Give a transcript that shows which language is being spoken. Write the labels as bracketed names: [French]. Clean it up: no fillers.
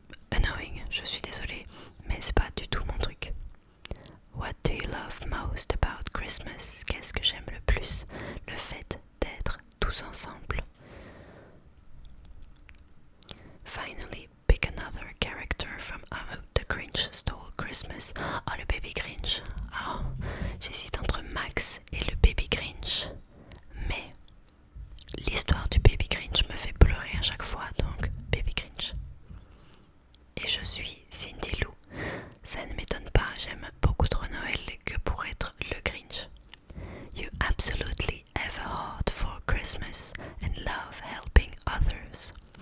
[French] Annoying, je suis désolée, mais c'est pas du tout mon truc. [English] What do you love most about Christmas? [French] Qu'est-ce que j'aime le plus? Le fait d'être tous ensemble. [English] Finally, pick another character from How the Grinch Stole Christmas. [French] Oh, le Baby Grinch. Oh, j'hésite entre Max et le Baby Grinch. Mais l'histoire du Baby Grinch me fait pleurer à chaque fois, donc Baby Grinch. Et je suis Cindy Lou. Ça ne m'étonne pas, j'aime beaucoup trop Noël que pour être le Grinch. [English] You absolutely have a heart for Christmas and love helping others.